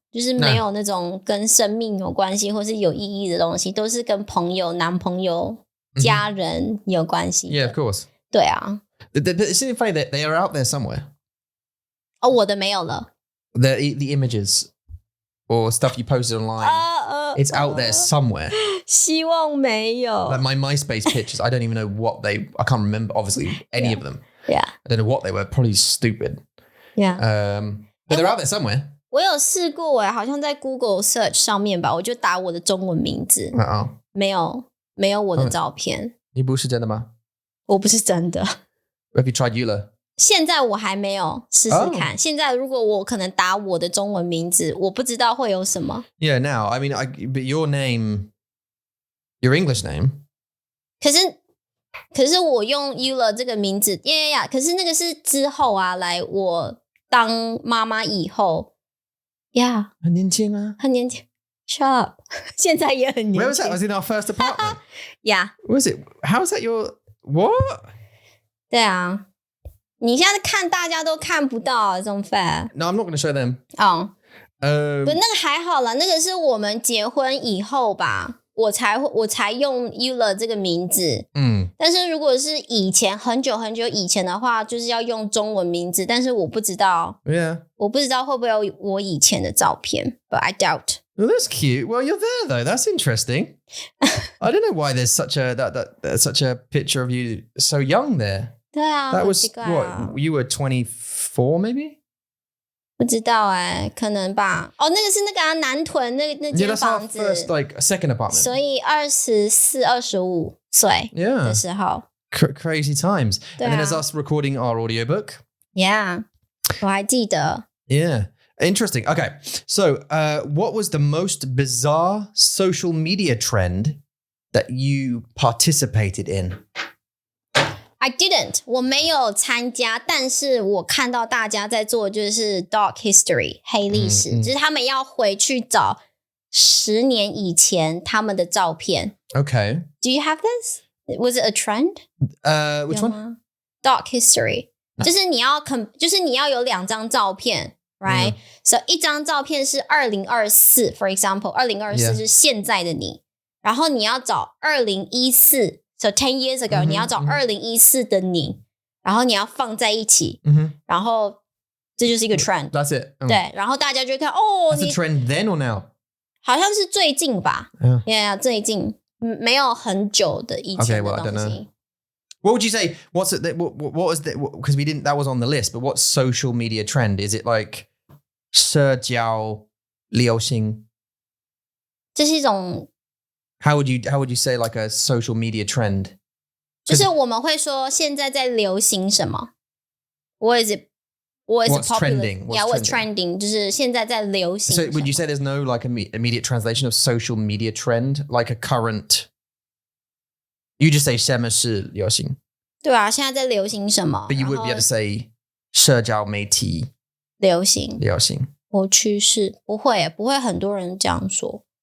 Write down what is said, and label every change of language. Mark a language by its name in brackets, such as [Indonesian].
[Chinese] 就是没有那种跟生命有关系或是有意义的东西，都是跟朋友、男朋友、家人有关系的。 [English] Yeah, of course. [Chinese] 对啊。 [English] It's funny that they are out there somewhere. [Chinese] 我的没有了。 [English] The images or stuff you posted online. It's out there somewhere. [Chinese] 希望没有。 [English] Like my MySpace pictures, I don't even know what I can't remember, obviously, any of them. Yeah. I don't know what they were. Probably stupid. Yeah. But they're out there somewhere. [Chinese] 我有试过好像在 Google Search 上面吧，我就打我的中文名字，没有我的照片。你不是真的吗？我不是真的。 [English] Have you tried Euler? [Chinese] 现在我还没有试试看。现在如果我可能打我的中文名字，我不知道会有什么。 [English] Yeah, now, I mean, but your name, your English name. [Chinese] 可是我用 Eula 这个名字，可是那个是之后啊，来我当妈妈以后，很年轻啊，很年轻。 [English] Shut up， [Chinese] 现在也很年轻。 [English] Where was that? Was in our first apartment? Yeah. Was it? How is that your what? [Chinese] 对啊，你现在看大家都看不到这种 fair。 [English] No, I'm not going to show them. [Chinese] 哦，不，那个还好啦，那个是我们结婚以后吧，我才用 Eula 这个名字。但是如果是以前很久很久以前的话，就是要用中文名字，但是我不知道，我不知道会不会有我以前的照片 ， [English] but I doubt. Well, that's cute. Well, you're there though. That's interesting. I don't know why there's such a picture of you so young there. [Chinese] 对啊 [English] That was [Chinese] 很奇怪啊 [English] what? You were 24, maybe? [Chinese] 不知道可能吧。哦，那个是那个南屯那间房子 [English] that's our first, like, second apartment. [Chinese] 所以24、25岁的时候 [English] Crazy times. [Chinese] 对啊 [English] And then there's us recording our audiobook. [Chinese] Yeah， 我还记得。 [English] Yeah. Interesting. Okay. So, what was the most bizarre social media trend that you participated in? I didn't， [Chinese] 我没有参加，但是我看到大家在做就是 dark history 黑历史，就是他们要回去找10年以前他们的照片。 [English] Okay. Do you have this? Was it a trend? Which one? [Chinese] Dark history， 就是你要有2张照片 ，right？ So 一张照片是2024 ， [English] for example， [Chinese] 2024是现在的你，然后你要找2014。 So 10 years ago， 你要找2014的你，然后你要放在一起，然后这就是一个 trend。 [English] That's it. [Chinese] 对，然后大家就会看 [English] That's a trend then or now? [Chinese] 好像是最近吧 ，Yeah， 最近没有很久的以前的东西。 [English] Okay, well, I don't know. What would you say? What's it? What was the? Because we didn't. That was on the list. But what social media trend is it? [Chinese] Like 社交流行？这是一种。 [English] How would you say like a social media trend? [Chinese] 就是我们会说现在在流行什么 ？ [English] What is it? What is What's popular? trending? Yeah, what's trending? [Chinese] 就是现在在流行。 [English] So would you say there's no like immediate translation of social media trend, like a current? You just say [Chinese] 什么是流行？对啊，现在在流行什么 [English] But you would be able to say [Chinese] 社交媒体流行或趋势，不会很多人这样说。